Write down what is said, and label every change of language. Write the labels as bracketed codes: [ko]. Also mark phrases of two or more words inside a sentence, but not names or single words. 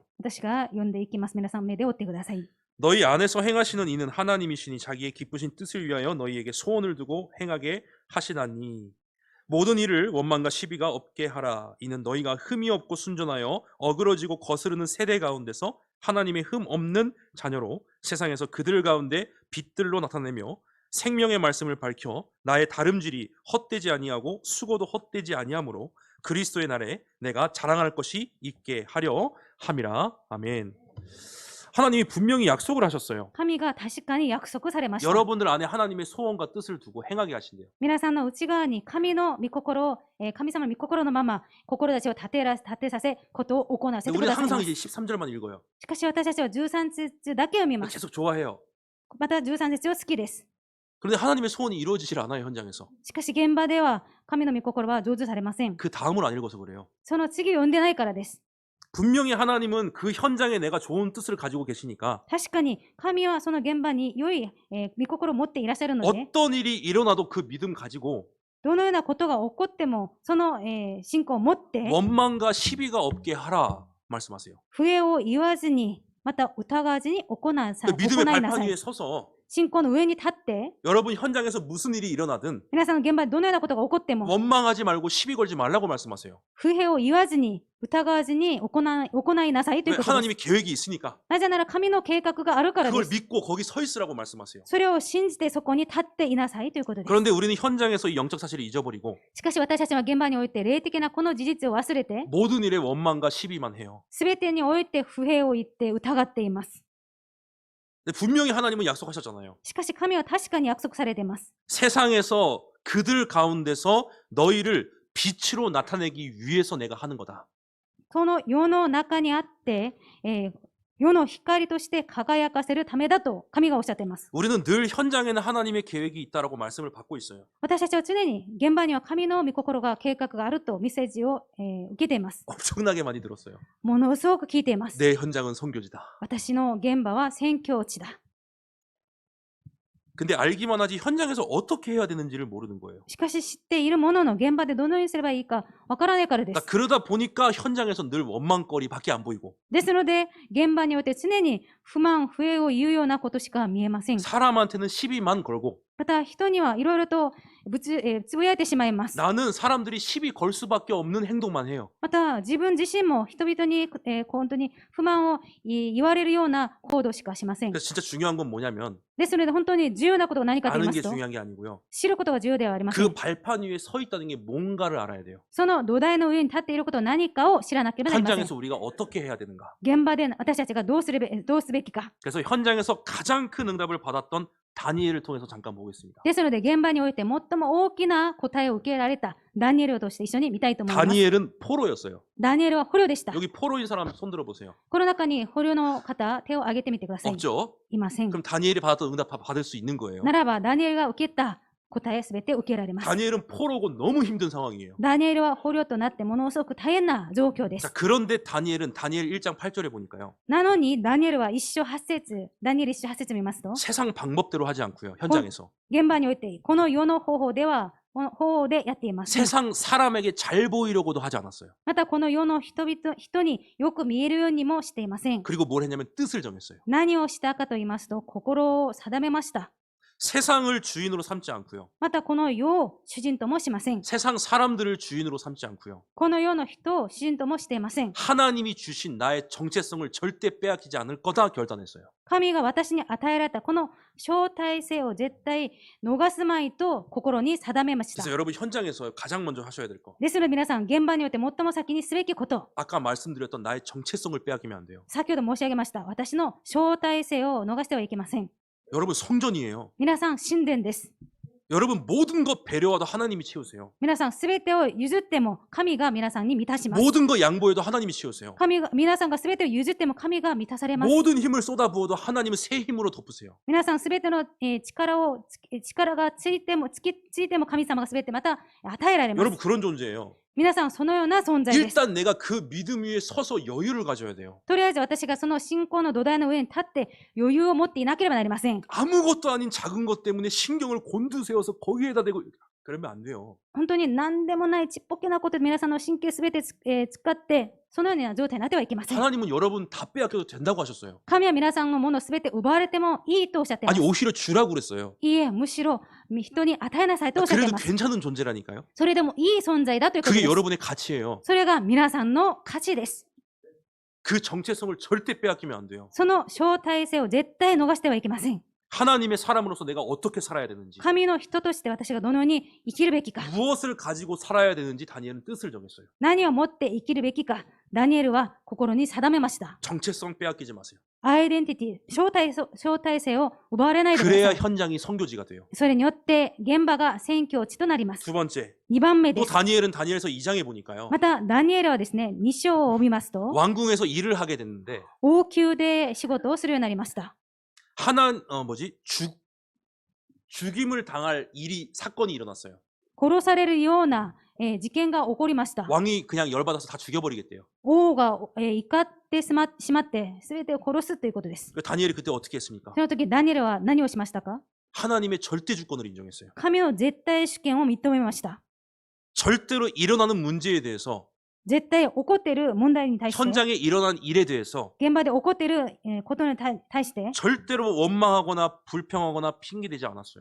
[ja] 私が読んでいきます。皆さん目で追ってください。 [ko] 너희 안에서 행하시는 이는 하나님이시니 자기의 기쁘신 뜻을 위하여 너희에게 소원을 두고 행하게 하시나니 모든 일을 원망과 시비가 없게 하라. 이는 너희가 흠이 없고 순전하여 어그러지고 거스르는 세대 가운데서 하나님의 흠 없는 자녀로 세상에서 그들 가운데 빛들로 나타내며 생명의 말씀을 밝혀 나의 다름질이 헛되지 아니하고 수고도 헛되지 아니하므로 그리스도의 날에 내가 자랑할 것이 있게 하려 함이라. 아멘. 하나님이 분명히 약속을 하셨어요. [ja] 神が確かに約束されました。 [ko] 여러분들 안에 하나님의 소원과 뜻을 두고 행하게 하신대요. [ja] 皆さんの内側に神の御心を、神様の御心のまま志を立てさせ、ことを行わせて [ko] 근데 [ja] く [ko] 우리는 [ja] ださいま [ko] 항상 [ja] す。 [ko] 이제 13절만 읽어요. [ja] しかし私たちは13節だけ読みます。 [ko] 계속 좋아해요. [ja] また13節を好きです。 [ko] 그런데 하나님의 소원이 이루어지질 않아요, 현장에서. [ja] しかし現場では神の御心は成就されません。 [ko] 그 다음을 안 읽어서 그래요. [ja] その次を読んでないからです。 [ko] 분명히 하나님은 그 현장에 내가 좋은 뜻을 가지고 계시니까 [ja] 確かに神はその現場に良い、御心を持っていらっしゃるので、 [ko] 어떤 일이 일어나도 그 믿음 가지고 [ja] どのようなことが起こってもその、信仰を持って [ko] 원망과 시비가 없게 하라 말씀하세요. [ja] 不栄を言わずに、また疑わずに行いなさ [ko] 믿음의 [ja] いな [ko] 발판 [ja] さ [ko] 위에 [ja] い。 [ko] 서서 [ja] 信仰の上に立って、 [ko] 여러분 현장에서 무슨 일이 일어나든 [ja] 皆さんの現場でどのようなことが起こっても [ko] 원망하지 말고 시비 걸지 말라고 말씀하세요. [ja] 不平を言わずに、疑わずに行いなさいという [ko] 왜 [ja] ことです。 [ko] 하나님이 계획이 있으니까 [ja] なぜなら神の計画があるからで [ko] 그걸 [ja] す。 [ko] 믿고 거기 서 있으라고 말씀하세요. [ja] それを信じてそこに立っていなさいということです。 [ko] 그런데 우리는 현장에서 이 영적 사실을 잊어버리고 [ja] しかし私たちは現場において霊的なこの事実を忘れて、 [ko] 모든 일에 원망과 시비만 해요. [ja] すべてにおいて不平を言って疑っています。 [ko] 근데 분명히 하나님은 약속하셨잖아요. [ja] しかし神は確かに約束されています。 [ko] 세상에서 그들 가운데서 너희를 빛으로 나타내기 위해서 내가 하는 거다. [ja] その世の中にあって、世の光として輝かせるためだと神がおっしゃっています。 [ko] 우리는 늘 현장에는 하나님의 계획이 있다라고 말씀을 받고 있어요. [ja] 私たちは常に現場には神の御心が計画があるとメッセージを、受けています。 [ko] 엄청나게 많이 들었어요. [ja] ものすごく聞いています。 [ko] 내 현장은 선교지다. [ja] 私の現場は宣教地だ。 [ko] 근데 알기만 하지 현장에서 어떻게 해야 되는지를 모르는 거예요. [ja] しかし知っているものの現場でどのようにすればいいかわからないからで [ko] 그러니까 [ja] す。 [ko] 그러다 보니까 현장에서 늘 원망거리밖에 안 보이고 [ja] ですので、現場において常に不満、不平を言うようなことしか見えません。 [ko] 사람한테는 시비만 걸고 [ja] また人にはいろいろとつぶやいてしまいます。 [ko] 나는 사람들이 시비 걸 수밖에 없는 행동만 해요. [ja] また自分自身も人々に、本当に不満を言われるような行動しかしません。 [ko] 그래서 진짜 중요한 건 뭐냐면 [ja] ですので本当に重要なことが何かと言い [ko] 아는 [ja] ま [ko] 게 [ja] すと、 [ko] 중요한 게 아니고요. [ja] 知ることが重要ではありませ [ko] 그 [ja] ん。 [ko] 발판 위에 서 있다는 게 뭔가를 알아야 돼요. [ja] その土台の上に立っていることは何かを知らなければなりません。 [ko] 현장에서 우리가 어떻게 해야 되는가. [ja] 現場で私たちがどうすべきか。 [ko] 그래서 현장에서 가장 큰 응답을 받았던 다니엘을 통해서 잠깐 보겠습니다. [ja] ですので現場において最も大きな答えを受けられたダニエルをとして一緒に見たいと思います。 [ko] 다니엘은 포로였어요. [ja] ダニエルは捕虜でした。 [ko] 여기 포로인 사람 손 들어보세요. [ja] この中に捕虜の方、手を挙げてみてください。 [ko] 없죠? [ja] いません。 [ko] 그럼 다니엘이 받았던 응답 받을 수 있는 거예요. [ja] ならばダニエルが受けた答えすべて受けられます。 [ko] 다니엘은 포로고 너무 힘든 상황이에요. [ja] ダニエルは捕虜となってものすごく大変な状況で [ko] 자, [ja] す。 [ko] 그런데 다니엘은 다니엘 1장 8절에 보니까요. [ja] なのにダニエルは一章八節、ダニエル一章八節見ますと、 [ko] 세상 방법대로 하지 않고요. 현장에서. [ja] 現場においてこの世の方法では方でやっています。 [ko] 세상 사람에게 잘 보이려고도 하지 않았어요. [ja] またこの世の人によく見えるようにもしていません。 [ko] 그리고 뭘 했냐면 뜻을 정했어요. [ja] 何をしたかと言いますと、心を定めました。 [ko] 세상을 주인으로 삼지 않고요. [ja] またこの世を主人ともしません。 [ko] 세상 사람들을 주인으로 삼지 않고요. [ja] この世の人を主人ともしていません。 [ko] 하나님이 주신 나의 정체성을 절대 빼앗기지 않을 거다 결단했어요. [ja] 神が私に与えられたこの招待性を絶対逃すまいと心に定めました。 [ko] 그래서 여러분 현장에서 가장 먼저 하셔야 될 거. [ja] ですので皆さん、現場において最も先にすべきこと、 [ko] 아까 말씀드렸던 나의 정체성을 빼앗기면 안 돼요. [ja] 先ほど申し上げました。私の招待性を逃してはいけません。 [ko] 여러분 성전이에요. [ja] 皆さん、神殿です。 [ko] 여러분 모든 것 배려와도 하나님이 채우세요. [ja] 皆さん、すべてを譲っても神が皆さんに満たします。 [ko] 모든 것 양보해도 하나님이 채우세요. [ja] 皆さんがすべてを譲っても神が満たされます。 [ko] 모든 힘을 쏟아부어도 하나님은 새 힘으로 덮으세요. [ja] 皆さんすべての力がついても神様がすべてまた与えられま [ko] 여러분 [ja] す。 [ko] 그런 존재예요. [ja] 皆さんそのような存在です。 [ko] 일단 내가 그 믿음 위에 서서 여유를 가져야 돼요. [ja] とりあえず私がその信仰の土台の上に立って余裕を持っていなければなりません。 [ko] 아무것도 아닌 작은 것 때문에 신경을 곤두세워서 거기에다 대고 그러면 안 돼요. [ja] 本当に何でもないちっぽけなことで皆さんの神経すべて使ってそのような状態になってはいけません。 [ko] 하나님은 여러분 다 빼앗겨도 된다고 하셨어요. [ja] 神は皆さんのものすべて奪われてもいいとおっしゃっていま [ko] 아니 [ja] す。 [ko] 오히려 주라고 그랬어요. [ja] いいえ、むしろ人に与えなさいとおっしゃってい [ko] 그래도 [ja] ます。 [ko] 괜찮은 존재라니까요. [ja] それでもいい存在だということ [ko] 그게 [ja] です。 [ko] 여러분의 가치예요. [ja] それが皆さんの価値です。 [ko] 그 정체성을 절대 빼앗기면 안 돼요. [ja] その招待性を絶対逃してはいけません。 [ko] 하나님의 사람으로서 내가 어떻게 살아야 되는지, [ja] 神の人として私がどのように生きるべきか、 [ko] 무엇을 가지고 살아야 되는지 다니엘은 뜻을 정했어요. [ja] 何をもって生きるべきか、ダニエルは心に定めました。 [ko] 정체성 빼앗기지 마세요. [ja] アイデンティティ、招待性を奪われないでくだ [ko] 그래야 [ja] さい。 [ko] 현장이 선교지가 돼요. [ja] それによって現場が宣教地となります。 [ko] 두 번째, [ja] 2 番目で [ko] 또 [ja] す。 [ko] 다니엘은 다니엘서 2장에 보니까요. [ja] また、ダニエルはですね、2章を見ますと、 [ko] 왕궁에서 일을 하게 됐는데 [ja] 王宮で仕事をするようになりました。 [ko] 죽임을 당할 사건이 일어났어요. [ja] 殺されるような、事件が起こりました。 [ko] 왕이 그냥 열받아서 다 죽여버리겠대요. [ja] 王が、怒ってしまって、すべてを殺すということです。 [ko] 그 다니엘이 그때 어떻게 했습니까? [ja] その時、ダニエルは何をしましたか？ [ko] 하나님의 절대 주권을 인정했어요. [ja] 神の絶対主権を認めました。 [ko] 절대로 일어나는 문제에 대해서, [ja] 絶対起こっている問題に対して、 [ko] 현장에 일어난 일에 대해서 [ja] 現場で起こっていることに対して、 [ko] 절대로 원망하거나 불평하거나 핑계대지 않았어요.